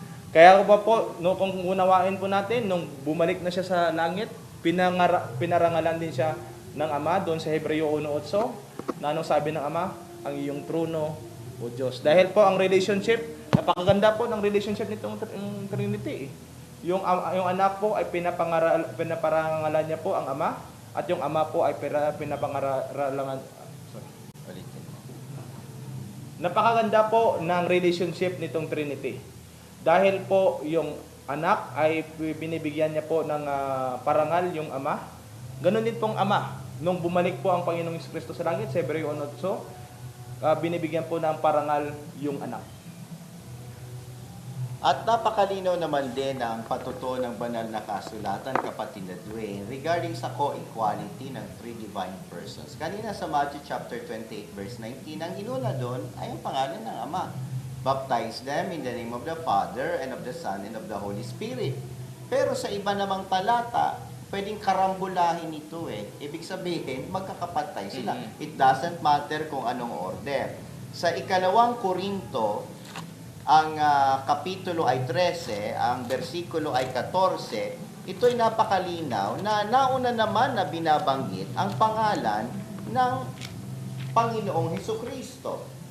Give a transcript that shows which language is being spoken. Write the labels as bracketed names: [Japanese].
[Filipino] Kaya po, no, kung unawain po natin, nung bumalik na siya sa langit, pinarangalan din siya ng Ama doon sa Hebreo 1:8 na anong sabi ng Ama? Ang iyong trono, O Diyos. Dahil po ang relationship, napakaganda po ng relationship nitong Trinity. Yung anak po ay pinaparangalan niya po ang Ama, at yung Ama po ay pinapangaralan. Ulitin mo. Napakaganda po ng relationship nitong Trinity. Dahil po yung anak ay binibigyan niya po ng parangal yung Ama. Ganon din pong Ama. Nung bumalik po ang Panginoong Kristo sa langit, sa Hebreo 1:8, binibigyan po ng parangal yung anak. At napakalinaw naman din ang patutuo ng banal na kasulatan, kapatid na Dwayne, regarding sa co-equality ng three divine persons. Kanina sa Matthew chapter 28 verse 19, ang inuna doon ay ang pangalan ng Ama. [English] Baptize them in the name of the Father and of the Son and of the Holy Spirit. [Filipino] Pero sa iba namang talata, pwedeng karambulahin ito eh. Ibig sabihin, magkakapatay sila. [English] It doesn't matter [Filipino] kung anong order. Sa ikalawang Korinto, ang kapitulo ay 13, ang bersikulo ay 14, ito'y napakalinaw na nauna naman na binabanggit ang pangalan ng Panginoong Hesukristo.